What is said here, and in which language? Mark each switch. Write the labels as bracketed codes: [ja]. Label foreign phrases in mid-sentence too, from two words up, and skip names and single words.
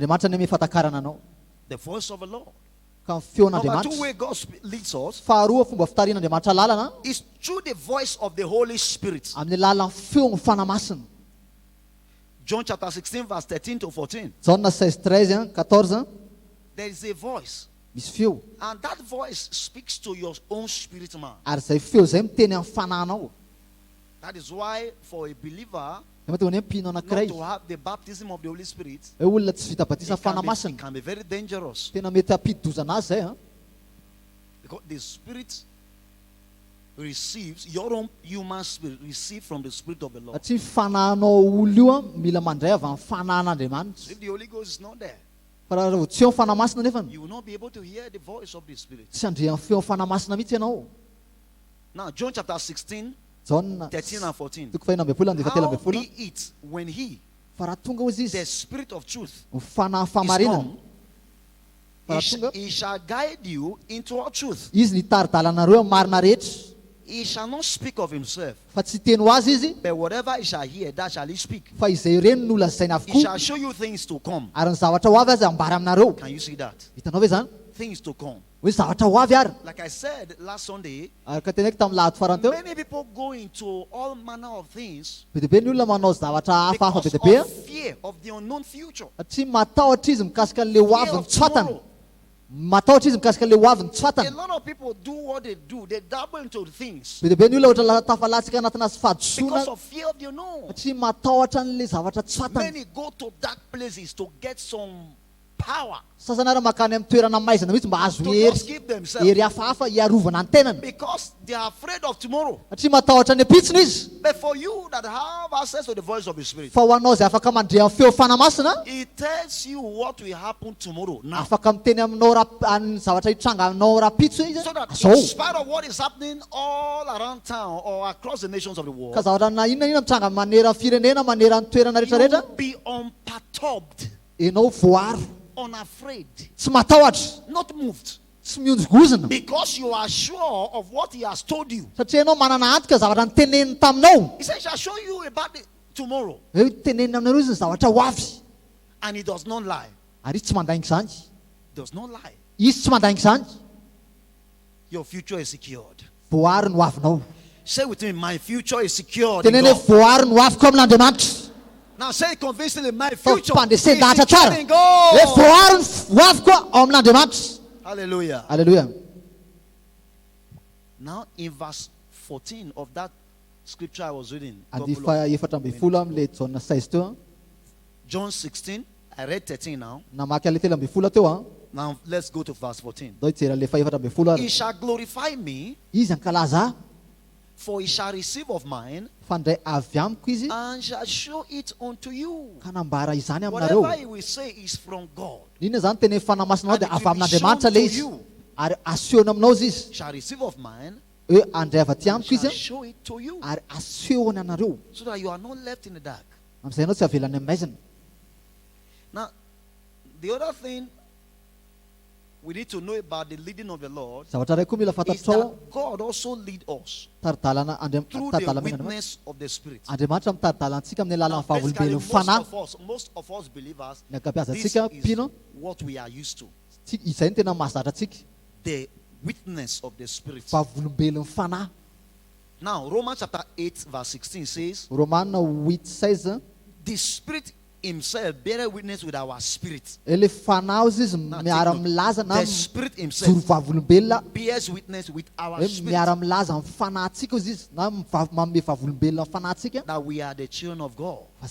[mg] Andriamanitra ny mifatakarana anao. [en] The voice of the Lord. [mg] Ka ny [en] Number two [mg] feon'Andriamanitra. [en] way God leads us [mg] Faharoa fomba fitarian'Andriamanitra lalana [en] is through the voice of the Holy Spirit. [mg] amin'ny lalan'ny feo ny fanahy masina. [en] John chapter 16 verse 13 to 14. [mg] Jauna 16:13 14 [en] There is a voice. [mg] misy feo. [en] And that voice speaks to your own spirit man. [mg] Ary zay feo zay miteny amin'ny fanahinao. [en] That is why for a believer [mg] Zay mahatonga ny mpino [en] not [mg] anankiray [en] to have the baptism of the Holy Spirit, [mg] hoe olona tsy vita batisa fanahy [en] it [mg] masina. [en] can be very dangerous. [mg] Tena mety hampidi-dozana azy zay. [en] Because the Spirit receives, your own human spirit receive from the Spirit of the Lord. [mg] Satria fanahinao olo io mila mandray avy amin'ny fanahin'Andriamanitra. [en] If the Holy Ghost is not there, [mg] Fa raha tsy eo ny fanahy masina nefa [en] you will not be able to hear the voice of the Spirit. [mg] tsy handre amin'ny feo fanahy masina mihitsy ianao. [en] Now, John chapter 16, [mg] Jauna [en] 13 and 14. [mg] toko fahinambin'ny folo andika telo [en] How [mg] ambin'ny folo. [en] be it when he, [mg] Fa raha tonga hozy [en] the [mg] izy [en] Spirit of truth, [mg] ny fanahy [en] is [mg] fahamarinana. [en] come, [mg] Fa raha tonga [en] he shall guide you into all truth. [mg] izy ny taridàlanareo amin'ny marina rehetra. [en] He shall not speak of himself, [mg] Fa tsy teny ho azy izy [en] but whatever he shall hear, that shall he speak. [mg] fa izay ireny no lazaina [en] He [mg] avokoa. [en] shall show you things to come. [mg] Ary ny zavatra ho avy azy ambara aminareo. [en] Can you see that? [mg] Hitanao ve zany? [en] Things to come. [mg] Hoe zavatra ho avy ary. [en] Like I said last Sunday, [mg] Ary ka teneko tamin'ny lahady farany teo. [en] many people go into all manner of things [mg] Be deabe ny olona manao zavatra hafahafa be [en] because [mg] deabe. [en] of fear of the unknown future. [mg] Satria matahotra izy mikasika an'le ho avy [en] Fear [mg] ny [en] of [mg] tsy fantany. [en] tomorrow. [mg] Matahotra izy mikasika an'le ho avy ny tsy [en] A [mg] fantany. [en] lot of people do what they do. They dabble into things [mg] Be deabe ny olona ohatra tafalatsika anatina sy [en] because [mg] fahadisoana. [en] of fear of the unknown. [mg] Satria matahotra an'le zavatra tsy fantany. [en] Many go to dark places to get some power [mg] Sasany ary makany amin'ny toerana maizana mihitsy mba azo [en] to [mg] hery. [en] just keep themselves [mg] Hery hafahafa hiarovana ny tenany. [en] because they are afraid of tomorrow. [mg] Satria matahotra ny apitsiny izy. [en] But for you that have access to the voice of the Spirit, [mg] Fa ho anao izay afaka mandre amin'ny feo fanahy masina. [en] it tells you what will happen tomorrow now. [mg] Afaka miteny aminao ny zavatra hitranga aminao rapitso izy. [en] So that in [mg] Azao. [en] spite of what is happening all around town or across the nations of the world, [mg] Ka zavatra na inona mitranga manera ny firenena, manera ny toerana [en] you [mg] rehetrarehetra. [en] will be unperturbed, [mg] Enao voaro. [en] unafraid, [mg] Tsy matahotra. [en] not moved. [mg] Tsy mionjogozana. [en] Because you are sure of what he has told you. [mg] Satria enao manana antoka zavatra nyteneniny taminao. [en] He said, he shall show you about the tomorrow. [mg] Hoe teneniny aminareo izy ny zavatra ho avy. [en] And he does not lie. [mg] Ary izy tsy mandainga izany. [en] Does not lie. [mg] Izy tsy mandainga izany. [en] Your future is secured. [mg] Voary no avinao. [en] Say with me, my future is secured. in [mg] Tenene [en] God. [mg] voary no aviko amin'Andriamanitra. [en] Now say it convincingly, my [mg] Fa [en] future is [mg] mpandresendahatra [en] secured [mg] tsara. [en] in God. [mg] Hoe voary no aviko ao amin'Andriamanitra. [en] Hallelujah. [mg] Alleluia. [en] Now in verse 14 of that scripture I was reading, [mg] Andifa efatra ambin'ny folo amin'le Jauna 16 teo. [en] John 16, I read 13 now. [mg] Namaky an'le telo ambin'ny folo teo. [en] Now let's go to verse 14. [mg] Dao hijery an'le efatra ambin'ny folo [en] He [mg] ary. [en] shall glorify me, [mg] Izy ankalaza [en] for he shall receive of mine, [mg] fandray avy amiko izy [en] and shall show it unto you. [mg] ka nambara izany aminareo. [en] Whatever he will say is from God. [mg] Inona zany teny fanahy masinao [en] And [mg] dia [en] it [mg] avy [en] will be [mg] amin'Andriamanitra [en] shown [mg] le [en] to [mg] izy. [en] you. [mg] Ary asehony aminao izy izy. [en] Shall receive of mine, [mg] Hoe andray avy aty amiko [en] shall [mg] izy [en] show it to you. [mg] ary asehony anareo. [en] So that you are not left in the dark. [mg] Am'izay ianao tsy avelany amin'ny maizina. [en] Now, the other thing we need to know about the leading of the Lord [mg] Zavatra iray koa mila [en] is [mg] fantatrao [en] that God also lead us [mg] taridalana [en] through the [mg] taridalana [en] witness of the Spirit. [mg] Andriamanitra mitaridalantsika amin'ny [en] Now, [mg] alalan'ny [en] basically, [mg] fahavolombelon'ny fanahy. [en] most of us believers, [mg] Ny [en] this [mg] ankabeazantsika [en] is [mg] mpino [en] what we are used to. [mg] izay ny tena mahazatra antsika. [en] The witness of the Spirit. [mg] Fahavolombelon'ny fanahy. [en] Now, Romans chapter 8 verse 16 says, [mg] Romanina 8:16 [en] the Spirit himself bear witness with our spirit. The Spirit himself bears witness with our spirit that we are the children of God.